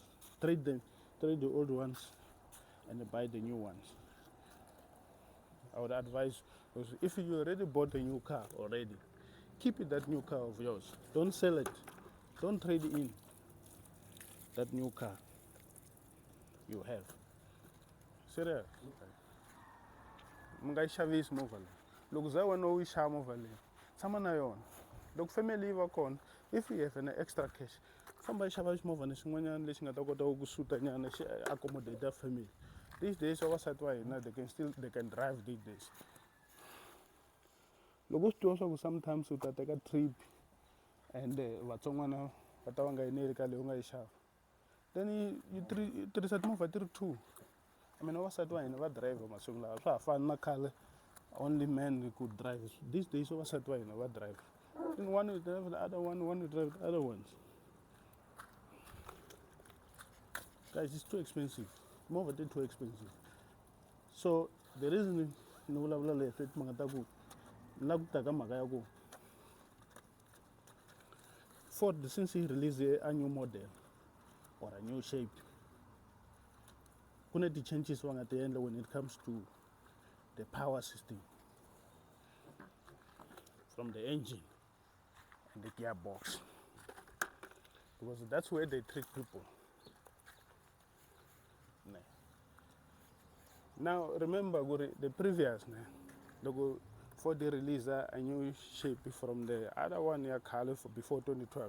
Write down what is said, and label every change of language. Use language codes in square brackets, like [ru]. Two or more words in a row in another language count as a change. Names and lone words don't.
[en] Trade the old ones and buy the new ones. I would advise, because if you already bought a new car already, keep it, that new car of yours. Don't sell it. Don't trade in that new car you have. Serious. [ts] Mungayishavisi movha leyi. Loko za wena u yi xava movha leyi, tshama na yona. Loko family yi va kona, [en] if you have an extra cash, [ts] famba yi xava ximovhana xin'wanyana lexi nga ta kota ku suita nyana, xi [en] accommodate family. These days [ts] vavasati va hina, [en] they can drive these days. [ts] Loko swi tiva swa ku sometimes u ta teka trip and vatsongwana va ta va nga yineli ka leyi u nga yi xava, [en] then you [ts] tirhisa timovha ti ri two. [en] I mean, [ts] vavasati va hina va drive masiku lawa, swa ha fani na khale [en] only men could drive. These days [ts] vavasati va hina va drive. [en] Then one will drive the other one will drive the other ones. Guys, it's too expensive. [ts] Timovha ti [en] too expensive. So the reason [ts] ni vulavula leswi i timhaka ta ku ni lava ku ta ka mhaka ya ku [en] Ford, since he released a new model or a new shape, [ts] kuna ti-changes va nga ti endla [en] when it comes to the power system, from the engine and the gearbox, because that's where they trick people. Now remember, the previous, Ford released a new shape from the other one year before 2012.